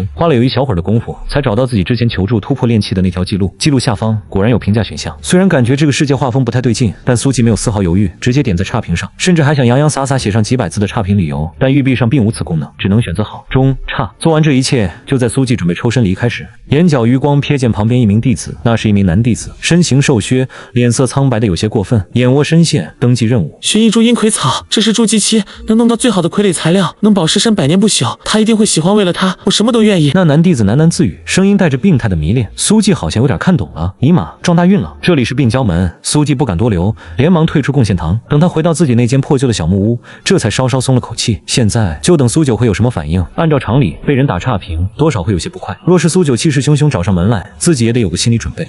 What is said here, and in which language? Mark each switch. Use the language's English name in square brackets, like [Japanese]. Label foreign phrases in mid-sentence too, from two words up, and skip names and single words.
[Chinese] 花了有一小會兒的功夫，才找到自己之前求助突破煉氣的那條記錄。記錄下方果然有評價選項。雖然感覺這個世界畫風不太對勁，但蘇季沒有絲毫猶豫，直接點在差評上，甚至還想洋洋灑灑寫上幾百字的差評理由。但玉璧上並無此功能，只能選擇好、中、差。做完這一切，就在蘇季準備抽身離開時，眼角餘光瞥見旁邊一名弟子，那是一名男弟子，身形瘦削，臉色蒼白的有些過分，眼窩深陷。登記任務： 寻一株陰葵草，這是筑基期能弄到最好的傀儡材料，能保屍身100年不朽。他一定會喜歡，為了他，我什麼都願意。那男弟子喃喃自語，聲音帶着病態的迷戀。蘇季好像有點看懂了，尼瑪，撞大運了！這裡是病嬌門。蘇季不敢多留，連忙退出貢獻堂。等他回到自己那間破舊的小木屋，這才稍稍鬆了口氣。現在就等蘇九會有什麼反應。按照常理，被人打差評，多少會有些不快。若是蘇九氣勢洶洶找上門來，自己也得有個心理準備。